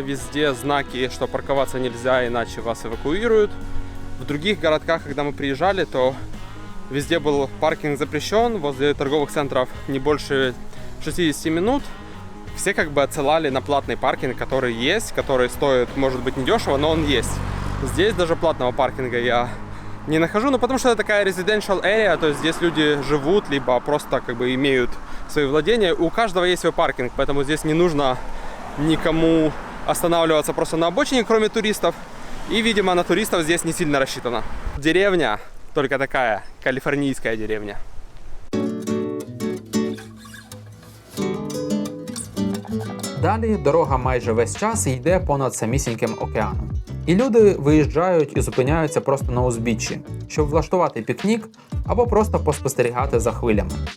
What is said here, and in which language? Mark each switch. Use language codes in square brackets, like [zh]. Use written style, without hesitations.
[ru] Везде знаки, что парковаться нельзя, иначе вас эвакуируют. В других городках, когда мы приезжали, то везде был паркинг запрещен. Возле торговых центров не больше 60 минут. Все как бы отсылали на платный паркинг, который есть, который стоит, может быть, недешево, но он есть. Здесь даже платного паркинга я не нахожу, ну потому что это такая [en] residential area, [ru] то есть здесь люди живут, либо просто как бы имеют свои владения. У каждого есть свой паркинг, поэтому здесь не нужно никому останавливаться просто на обочине, кроме туристов. И, видимо, на туристов здесь не сильно рассчитано. Деревня только такая, калифорнийская деревня. [uk] Далі дорога майже весь час йде понад самісіньким океаном. І люди виїжджають і зупиняються просто на узбіччі, щоб влаштувати пікнік або просто поспостерігати за хвилями.